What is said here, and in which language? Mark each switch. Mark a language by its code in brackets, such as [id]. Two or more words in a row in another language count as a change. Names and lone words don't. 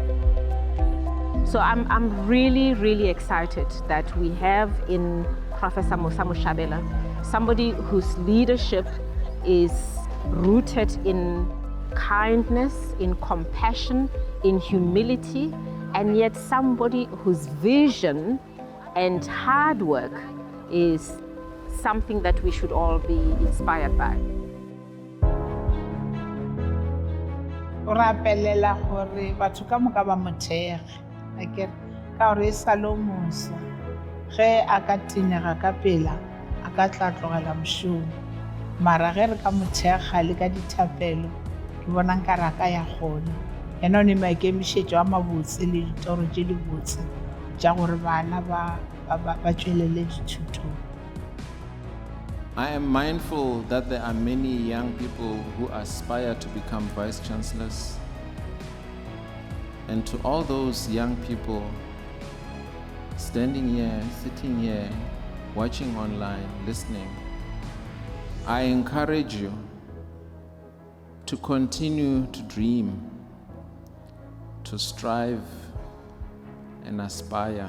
[en] So I'm really, really excited that we have in Professor Mosa Moshabela somebody whose leadership is rooted in kindness, in compassion, in humility, and yet somebody whose vision and hard work is something that we should all be inspired by. [nso] O rapelela gore batho ka moka ba mothege akere ka gore e salo Mosa ge a ka tenega ka pela a ka tla tlogela mošomo mara ge re ka mothega le ka dithapelo ke bona nkare a ka ya gona yena o ne maikemišetšo a mabotse le ditoro tše di botse tša gore bana ba tšwelele dithutong. [en] I am mindful that there are many young people who aspire to become vice-chancellors. And to all those young people standing here, sitting here, watching online, listening, I encourage you to continue to dream, to strive and aspire.